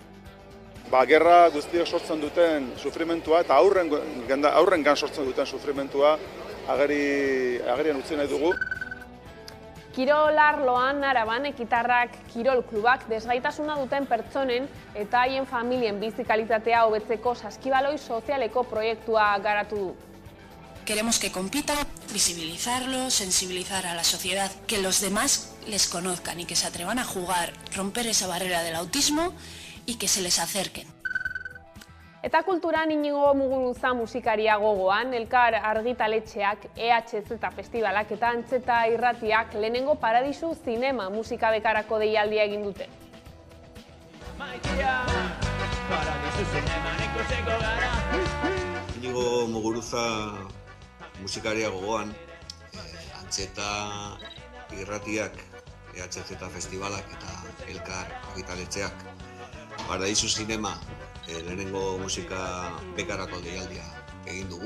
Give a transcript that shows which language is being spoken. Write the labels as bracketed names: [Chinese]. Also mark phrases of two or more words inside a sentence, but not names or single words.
[Basque] Gerra guztiak sortzen duten sufrimentua eta aurrengan sortzen duten sufrimentua agerian utzi nahi dugu. Kirol arloan Araban ekitarrak kirol klubak desgaitasuna duten pertsonen eta haien familien bizi kalitatea hobetzeko saskibaloi sozialeko proiektua garatu du. [Spanish] Queremos que compita, visibilizarlo, sensibilizar a la sociedad, que los demás les conozcan y que se atrevan a jugar, romper esa barrera del autismo y que se les acerquen. [Basque] Eta kulturan Iñigo Muguruza musikaria gogoan, Elkar argitaletxeak, EHZ festivalak eta Antzeta irratiak lehenengo Paradisu zinema musika bekarako deialdia egin dute. Iñigo Muguruza musikaria gogoan, Antzeta irratiak, EHZ festivalak eta Elkar argitaletxeak, Paradisu zinema lehenengo musika bekarako deialdia egin dugu.